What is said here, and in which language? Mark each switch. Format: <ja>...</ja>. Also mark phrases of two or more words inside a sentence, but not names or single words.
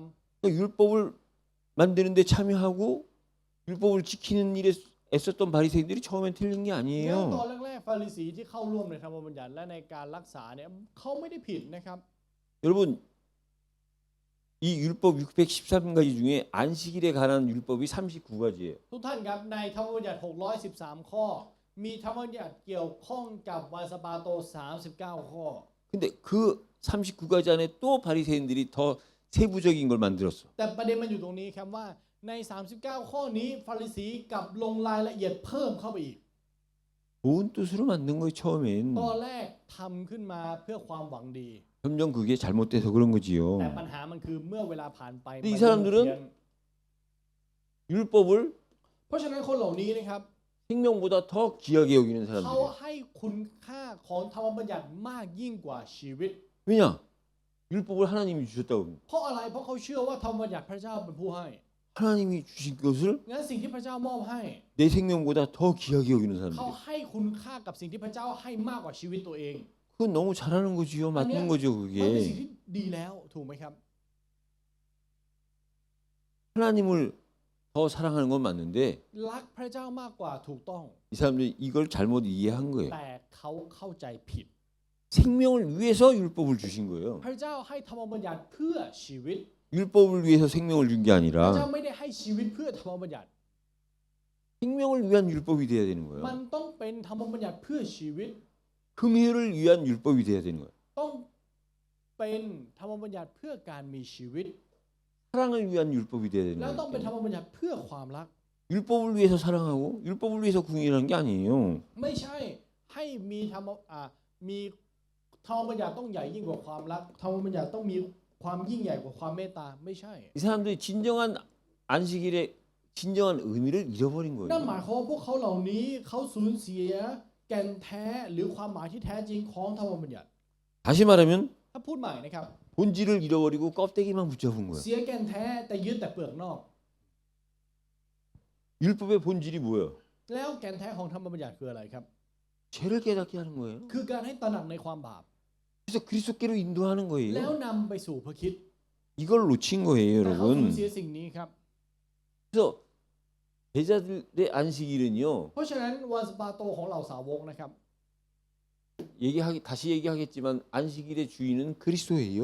<ko>그러니까 율법을 만드는데 참여하고 율법을 지키는 일에 애썼던 바리새인들이 처음엔 틀린 게</ko> <th>ำงั้นตอน</th> <ko>아니에요.</ko> <th>แรกๆฟาริสีที่เข้าร่วมในธรรมบัญญัติและในการรักษาเนี่ยเขาไม่ได้ผิดนะครับ</th> <ko>여러분 이 율법 613가지 중에 안식일에 관한 율법이 39가지예요.</ko> <th>ทุกท่านครับในธรรมบัญญัติ 613 ข้อ มีธรรมบัญญัติเกี่ยวข้องกับวันสะปาโต 39 ข้อ</th> <ko>근데 그 39가지 안에 또 바리새인들이 더 세부적인 걸 만들었어.</ko> <th>แต่ประเด็นมันอยู่ตรงนี้ครับว่าใน 39 ข้อนี้ฟาริสีกลับลงรายละเอียดเพิ่มเข้าไปอีก</th> <ko>좋은 뜻으로 만든 거예요, 처음엔.</ko> <th>ตอนแรกทำขึ้นมาเพื่อความหวังดี</th> <ko>점점 그게 잘못돼서 그런</ko> <th>แต่</th> <ko>거지요.</ko> <th>ปัญหามันคือเมื่อเวลาผ่านไป นี่ มัน</th> <ko>사람들은</ko> <th>เพี้ยน</th> <ko>율법을</ko> <th>เพราะฉะนั้นคนเหล่านี้นะครับ</th> <ko>생명보다 더 귀하게 여기는</ko> <th>เขา</th> <ko>사람들이에요.</ko> <th>ให้คุณค่าของธรรมบัญญัติมากยิ่งกว่าชีวิต</th> <ko>왜냐? 율법을 하나님이 주셨다고 합니다.</ko> <th>เพราะอะไรเพราะเขาเชื่อว่าธรรมบัญญัติพระเจ้าเป็นผู้ให้</th> <ko>하나님이 주신 것을</ko> <th>งั้นสิ่งที่พระเจ้ามอบให้</th> <ko>내 생명보다 더 귀하게 여기는</ko> <th>เขา</th> <ko>사람들이에요.</ko> <th>ให้คุณค่ากับสิ่งที่พระเจ้าให้มากกว่าชีวิตตัวเอง</th> <ko>그건 너무 잘하는 거지요. 맞는 거죠,</ko> <th>มันเป็นสิ่ง</th> <ko>그게.</ko> <th>ที่ดีแล้วถูกไหมครับ</th> <ko>하나님을 더 사랑하는 건 맞는데</ko> <th>รักพระเจ้ามากกว่าถูกต้อง</th> <ko>이 사람들이 이걸 잘못 이해한 거예요.</ko> <th>แต่เขาเข้าใจผิด</th> <ko>생명을 위해서 율법을 주신 거예요.</ko> <th>พระเจ้าให้ธรรมบัญญัติเพื่อชีวิต</th> <ko>율법을 위해서 생명을 준 게</ko> <th>พระเจ้า</th> <ko>아니라</ko> <th>ไม่ได้ให้ชีวิตเพื่อธรรมบัญญัติ</th> <ko>생명을 위한 율법이 돼야 되는</ko> <th>มัน</th> <ko>거예요.</ko> <th>ต้องเป็นธรรมบัญญัติเพื่อชีวิต</th> <ko>긍휼을 위한 율법이 돼야 되는 거예요.</ko> <th>ต้องเป็นธรรมบัญญัติเพื่อการมีชีวิต</th> <ko>사랑을 위한 율법이 돼야 되는</ko> <th>แล้วต้องเป็นธรร</th> <ko>거예요.</ko> <th>มบัญญัติเพื่อความรัก</th> <ko>율법을 위해서 사랑하고 율법을 위해서 긍휼하는 게 아니에요.</ko> <th>ไม่ใช่ให้มีมีธรรมบัญญัติต้องใหญ่ยิ่งกว่าความรักธรรมบัญญัติต้องมีความยิ่งใหญ่กว่าความเมตตาไม่ใช่</th> <ko>이 사람들이 진정한 안식일의 진정한 의미를 잃어버린</ko> <th>นั่นหมาย</th> <ko>거예요.</ko> <th>ความว่าพวกเขาเหล่านี้เขาสูญเสียแก่นแท้หรือความหมายที่แท้จริงของธรรมบัญญัติ</th> <ko>다시 말하면</ko> <th>ถ้าพูดใหม่นะครับ</th> <ko>본질을 잃어버리고 껍데기만 붙잡은 거예요.</ko> <th>เสียแก่นแท้แต่ยึดแต่เปลือกนอก</th> <ko>율법의 본질이 뭐예요?</ko> <th>แล้วแก่นแท้ของธรรมบัญญัติคืออะไรครับ</th> <ko>죄를 깨닫게 하는 거예요.</ko> <th>คือการให้ตระหนักในความบาป</th> <ko>그래서 그리스도께로 인도하는</ko> <th>แล้ว</th> <ko>거예요.</ko> <th>นำไปสู่พระคริสต์</th> <ko>이걸 놓친 거예요,</ko> <th>แต่เขาสูญ</th> <ko>여러분.</ko> <th>เสียสิ่งนี้ครับ</th> <ko>그래서 제자들의 안식일은요.</ko> <th>เพราะฉะนั้นวันสะปาโตของเหล่าสาวกนะครับ</th> <ko>다시 얘기하겠지만 안식일의 주인은 그리스도예요.</ko>